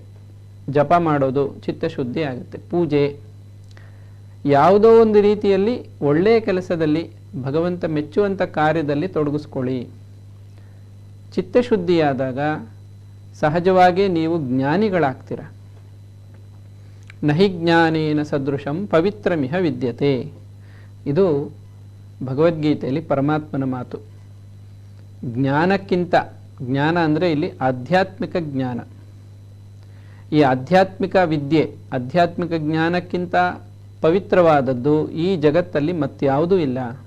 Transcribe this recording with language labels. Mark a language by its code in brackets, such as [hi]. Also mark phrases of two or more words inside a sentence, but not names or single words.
[kn] ಜಪ ಮಾಡೋದು ಚಿತ್ತಶುದ್ಧಿ ಆಗುತ್ತೆ. ಪೂಜೆ, ಯಾವುದೋ ಒಂದು ರೀತಿಯಲ್ಲಿ ಒಳ್ಳೆಯ ಕೆಲಸದಲ್ಲಿ ಭಗವಂತ ಮೆಚ್ಚುವಂಥ ಕಾರ್ಯದಲ್ಲಿ ತೊಡಗಿಸ್ಕೊಳ್ಳಿ. ಚಿತ್ತಶುದ್ಧಿಯಾದಾಗ ಸಹಜವಾಗಿ ನೀವು ಜ್ಞಾನಿಗಳಾಗ್ತೀರ. [sa] ನಹಿ ಜ್ಞಾನೇನ ಸದೃಶಂ ಪವಿತ್ರಮಿಹ ವಿದ್ಯತೆ. [kn] ಇದು ಭಗವದ್ಗೀತೆಯಲ್ಲಿ ಪರಮಾತ್ಮನ ಮಾತು. ಜ್ಞಾನಕ್ಕಿಂತ, ಜ್ಞಾನ ಅಂದರೆ ಇಲ್ಲಿ ಆಧ್ಯಾತ್ಮಿಕ ಜ್ಞಾನ, ಈ ಆಧ್ಯಾತ್ಮಿಕ ವಿದ್ಯೆ, ಆಧ್ಯಾತ್ಮಿಕ ಜ್ಞಾನಕ್ಕಿಂತ ಪವಿತ್ರವಾದದ್ದು ಈ ಜಗತ್ತಲ್ಲಿ ಮತ್ಯಾವುದೂ ಇಲ್ಲ.